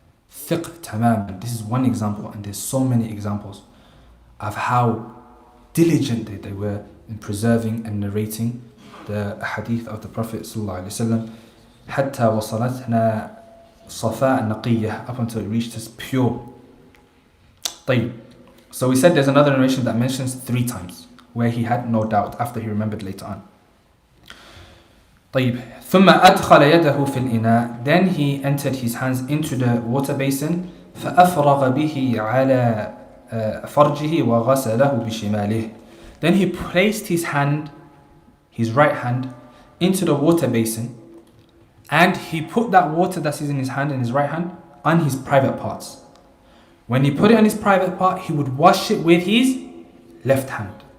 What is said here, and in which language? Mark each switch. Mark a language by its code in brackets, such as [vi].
[en] Fiqh tamam. This is one example, and there's so many examples of how diligent they were in preserving and narrating the hadith of the Prophet sallallahu alaihi wasallam. [ar] حتى وصلتنا صفاء نقية, [en] up until it reached us pure. [ar] طيب. [en] So we said there's another narration that mentions 3 times where he had no doubt after he remembered later on. [ar] طيب. ثم أدخل يده في الإناء, [en] then he entered his hands into the water basin, [ar] فأفرغ به على فرجه وغسله بشماله. [en] Then he placed his hand, his right hand, into the water basin, and he put that water that is in his hand, in his right hand, on his private parts. When he put it on his private part, he would wash it with his left hand.